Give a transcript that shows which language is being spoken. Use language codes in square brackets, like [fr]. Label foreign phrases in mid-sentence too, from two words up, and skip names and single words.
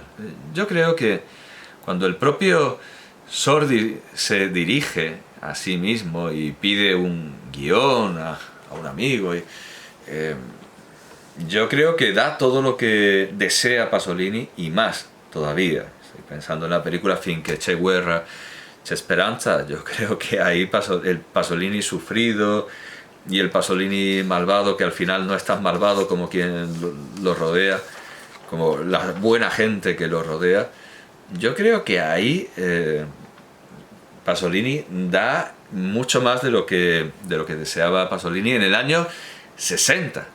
[es] Yo creo que cuando el propio Sordi se dirige a sí mismo y pide un guión a un amigo, yo creo que da todo lo que desea Pasolini y más todavía. Estoy pensando en la película Finché c'è guerra, c'è speranza. Yo creo que ahí el Pasolini sufrido y el Pasolini malvado, que al final no es tan malvado como quien lo rodea, como la buena gente que lo rodea. Yo creo que ahí Pasolini da mucho más de lo que deseaba Pasolini en el año 60.